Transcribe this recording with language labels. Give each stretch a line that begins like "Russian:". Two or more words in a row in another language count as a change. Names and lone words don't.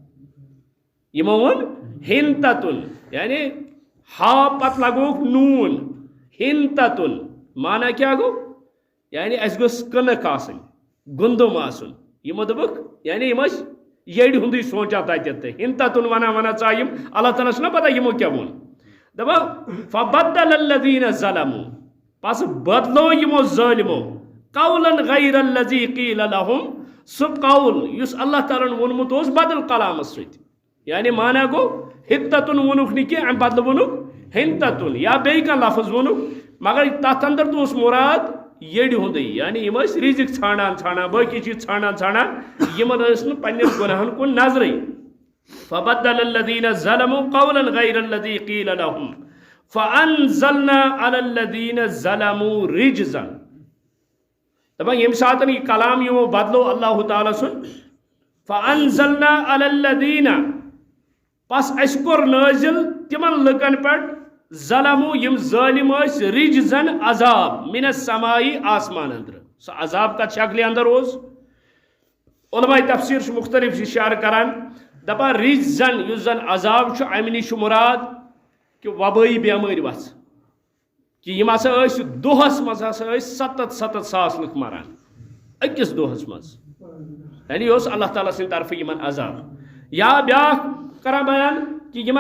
Kashmiri: یِمو ووٚن ہِنتَتُن یعنی ہا پتہٕ لگووُکھ نوٗن ہِنتَتُن مانا کیٛاہ گوٚو یعنی اَسہِ گوٚژھ کٕنٕک آسٕنۍ گُندُم آسُن یِمو دوٚپُکھ یعنی یِم ٲسۍ ییٚڑِ ہُنٛدُے سونٛچان تتٮ۪تھ تہٕ ہِنتَتُن ونان ژاے یِم اللہ تعالیٰ چھُنہ پتہ یِمو کیٛاہ ووٚن دپا
Arabic: فبدل الذین ظلموا
Kashmiri: پس بدلو یمو ظالمو
Arabic: قولا غیر الذی قیل لهم
Kashmiri: سو قول یس اللہ تعالیٰ وونمت اوس بدل کلامس ست یعنی مانا گو حتتن وونک نہ کینٛہہ امہِ بدلہٕ وونک ہنتتن یا بیٚیہِ کانٛہہ لفظ وونک مگر تتھ اندر تو اوس مراد یڑِ ہُنٛدُے یعنی یم ٲسۍ رزق ژھانڈان ژھانڈان باقی چیز ژھانڈان ژھانڈان یمن ٲس نہٕ پننٮ۪ن گۄناہن کُن نظرٕے
Arabic: فبدل الذین ظلموا قولا غیر الذی قیل لهم فانزلنا علی الذین ظلموا رجزا
Kashmiri: دپان ییٚمہِ ساتہٕ یہِ کلام یِمو بدلو اللہ تعالیٰ سُنٛد
Arabic: فانزلنا علی الذین
Kashmiri: پس اَسہِ کوٚر نٲزِل تِمن لُکن پٮ۪ٹھ ظلموا یم ظالم ٲسۍ رجزن عذاب
Arabic: من السماء
Kashmiri: آسمان اندر سُہ عذاب کتھ شکلہِ اندر اوس علماء تفسیر چھُ مختلف اشارٕ کران دپان رجزن یُس زن عذاب چھُ امہِ نِش چھُ مراد کہ وبٲیی بیمٲرۍ وژھ کہ یم ہسا ٲسۍ دۄہس منٛز ہسا ٲسۍ 77 ساس لُکھ مران أکِس دۄہس منٛز یعنی یہِ اوس اللہ تعالیٰ سٕنٛدِ طرفہٕ یمن عذاب یا بیاکھ کران بیان کہ یمن